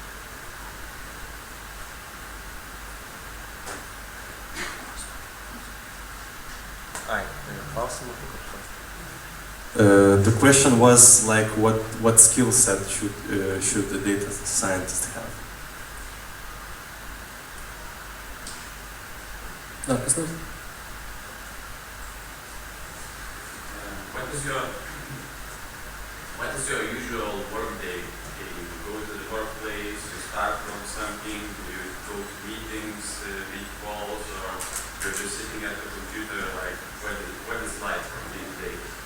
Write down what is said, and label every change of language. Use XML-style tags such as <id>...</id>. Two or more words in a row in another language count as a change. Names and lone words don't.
<en>The question was like what skill set should the data scientist have?</en> <lt>Dar kas nors?</lt> <en>What is your usual work day? You go to the workplace, you start from something, you go to meetings, make calls, or you're just sitting at the computer, like what is life from day to day?</en>